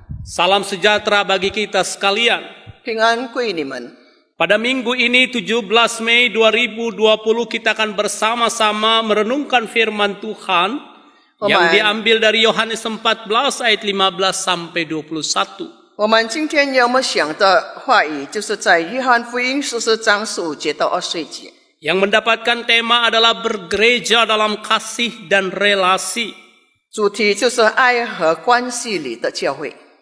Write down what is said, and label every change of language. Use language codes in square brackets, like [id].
[id] Salam sejahtera bagi kita sekalian. [zh] 平安归你们。 [id] Pada minggu ini 17 Mei 2020 kita akan bersama-sama merenungkan firman Tuhan yang diambil dari Yohanes 14 ayat 15 sampai 21. [zh] 我们今天要默想的话语，就是在约翰福音14章15节到20节。 [id] Yang mendapatkan tema adalah bergereja dalam kasih dan relasi. [zh] 主题就是爱和关系里的教会。